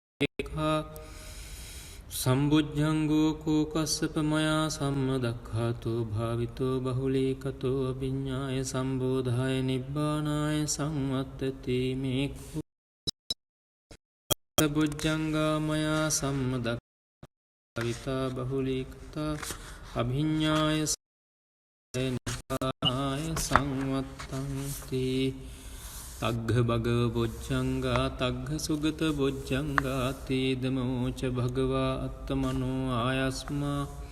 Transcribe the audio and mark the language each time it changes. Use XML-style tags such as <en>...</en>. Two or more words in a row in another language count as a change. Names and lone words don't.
<pi>සම්බුද්ධංගෝ කෝ කස්සප මයා සම්මදක්ඛාතෝ භාවිතෝ බහුලීකතෝ අභිඤ්ඤාය සම්බෝධාය නිබ්බානාය සංවත්තති මේ සම්බුද්ධංගා මයා සම්මදක්ඛාතෝ භාවිතා බහුලීකතා අභිඤ්ඤාය නිබ්බානාය සංවත්තන්ති තග්ග භගව බොජ්ජංගා තග්ග සුගත බොජ්ජංගා තේදමෝච භගවා අත්තමනෝ ආයස්මා</pi>